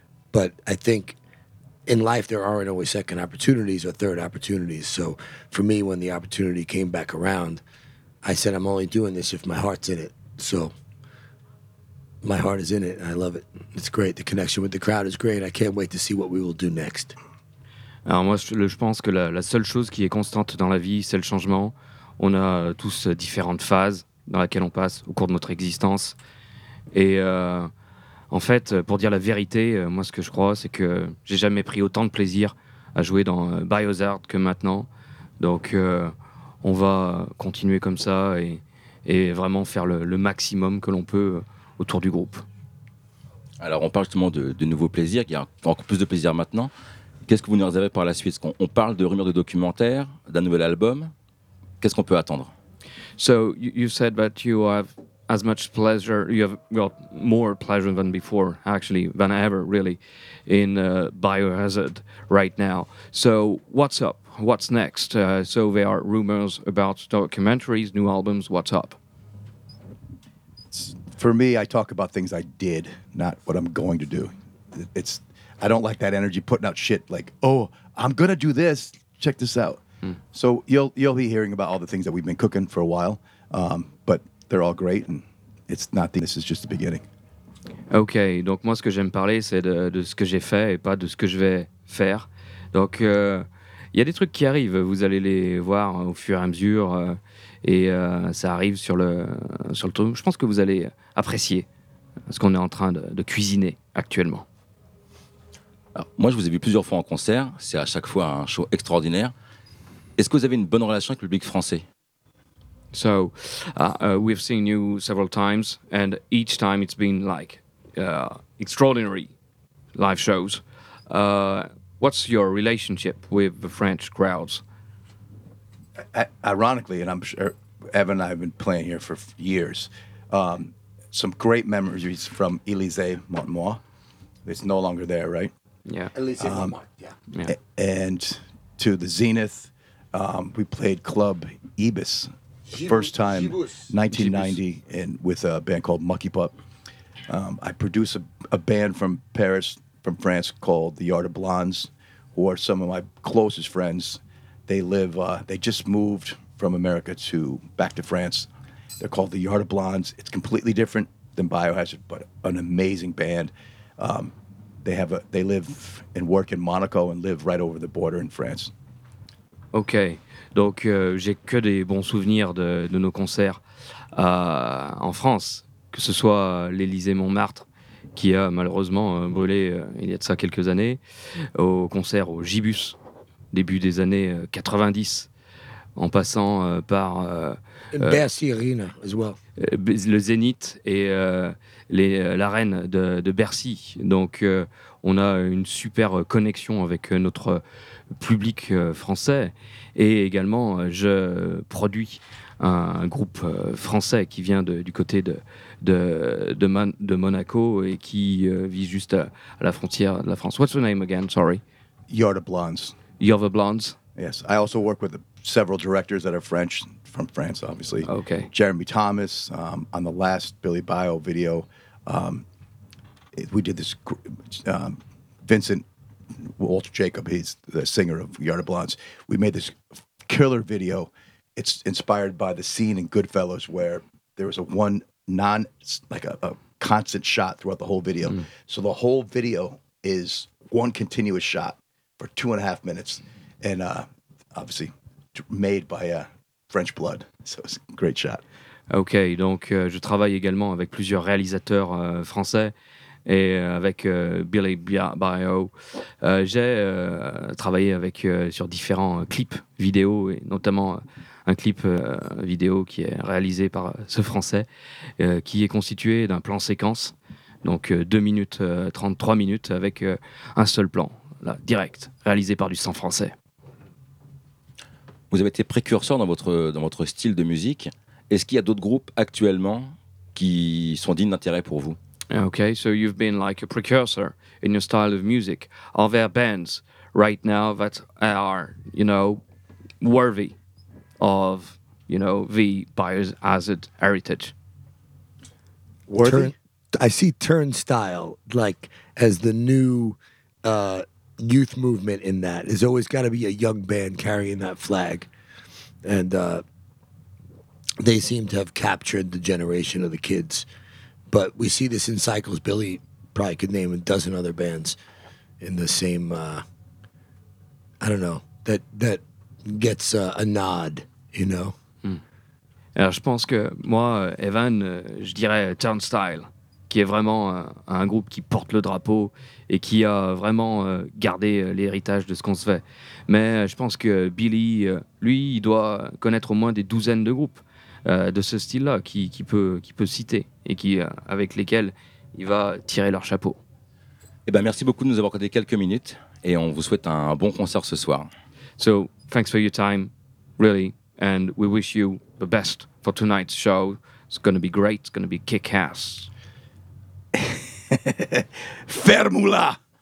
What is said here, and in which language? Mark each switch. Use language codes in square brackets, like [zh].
[en] But I think in life there aren't always second opportunities or third opportunities. So for me, when the opportunity came back around, I said, I'm only doing this if my heart's in it. So my heart is in it and I love it. It's great. The connection with the crowd is great. I can't wait to see what we will do next. [fr] Alors moi, je pense que la seule chose qui est constante dans la vie, c'est le changement. On a tous différentes phases dans lesquelles on passe au cours de notre existence. Et en fait, pour dire la vérité, moi, ce que je crois, c'est que j'ai jamais pris autant de plaisir à jouer dans Biohazard que maintenant. Donc, on va continuer comme ça et vraiment faire le maximum que l'on peut autour du groupe. Alors on parle justement de nouveaux plaisirs, il y a encore plus de plaisir maintenant. Qu'est-ce que vous nous réservez par la suite? On parle de rumeurs de documentaires, d'un nouvel album. Qu'est-ce qu'on peut attendre? [en] So you said that you have as much pleasure, you have got more pleasure than before, actually, than ever, really, in Biohazard right now. So what's up? What's next? So there are rumors about documentaries, new albums, what's up? For me, I talk about things I did, not what I'm going to do. I don't like that energy putting out shit like, oh, I'm going to do this, check this out. Mm. So you'll be hearing about all the things that we've been cooking for a while, but they're all great, and it's not the, this is just the beginning. [fr] Ok, donc moi ce que j'aime parler c'est de ce que j'ai fait et pas de ce que je vais faire. Donc il y a des trucs qui arrivent, vous allez les voir au fur et à mesure et ça arrive sur le tour. Je pense que vous allez apprécier ce qu'on est en train de cuisiner actuellement. Alors, moi je vous ai vu plusieurs fois en concert, c'est à chaque fois un show extraordinaire. Est-ce que vous avez une bonne relation avec le public français? [en] So, we've seen you several times, and each time it's been like extraordinary live shows. What's your relationship with the French crowds? Ironically, and I'm sure Evan and I have been playing here for years, some great memories from Élysée Montmartre. It's no longer there, right? Yeah. Élysée Montmartre, yeah. And to the Zenith, we played Club Ibis. First time, 1990, and with a band called Mucky Pup. I produce a band from Paris, from France, called the Yard of Blondes, who are some of my closest friends. They live, they just moved from America to back to France. They're called the Yard of Blondes. It's completely different than Biohazard, but an amazing band. They live and work in Monaco and live right over the border in France. Okay. [fr] Donc, j'ai que des bons souvenirs de nos concerts en France, que ce soit l'Élysée Montmartre, qui a malheureusement brûlé il y a de ça quelques années, au concert au Gibus, début des années 90, en passant par... [en] Bercy Arena, as well. [fr] Le Zénith et l'arène de Bercy. Donc, on a une super connexion avec notre public français. Et également, je produis un groupe français qui vient du côté de Monaco et qui vit juste à la frontière de la France. [en] What's your name again? Sorry. Yard of Blondes. Yard of Blondes? Yes. I also work with several directors that are French, from France, obviously. Okay. Jeremy Thomas, on the last Billy Bio video. We did this, Vincent Walter Jacob, he's the singer of Yard of Blondes. We made this killer video. It's inspired by the scene in Goodfellas where there was a constant shot throughout the whole video. Mm. So the whole video is one continuous shot for 2.5 minutes and obviously made by French blood. So it's a great shot. [fr] Ok, donc je travaille également avec plusieurs réalisateurs français. Et avec Billy Bio, j'ai travaillé avec sur différents clips vidéo, et notamment un clip vidéo qui est réalisé par ce Français, qui est constitué d'un plan séquence, donc 2 minutes, 33 minutes, avec un seul plan, là, direct, réalisé par du sang français. Vous avez été précurseur dans votre style de musique. Est-ce qu'il y a d'autres groupes actuellement qui sont dignes d'intérêt pour vous? [en] Okay, so you've been like a precursor in your style of music. Are there bands right now that are, you know, worthy of, you know, the Biohazard heritage? Worthy? I see Turnstile like as the new youth movement in that. There's always got to be a young band carrying that flag. And they seem to have captured the generation of the kids. But we see this in cycles. Billy probably could name a dozen other bands in the same, I don't know, that gets a nod, you know? Mm. [fr] Alors, je pense que moi, Evan, je dirais Turnstile, qui est vraiment un groupe qui porte le drapeau et qui a vraiment gardé l'héritage de ce qu'on se fait. Mais je pense que Billy, lui, il doit connaître au moins des douzaines de groupes de ce style-là qui peut citer et qui avec lesquels il va tirer leur chapeau. Eh ben merci beaucoup de nous avoir accordé quelques minutes et on vous souhaite un bon concert ce soir. [en] So thanks for your time, really, and we wish you the best for tonight's show. It's gonna be great. It's gonna be kick ass. Fermula.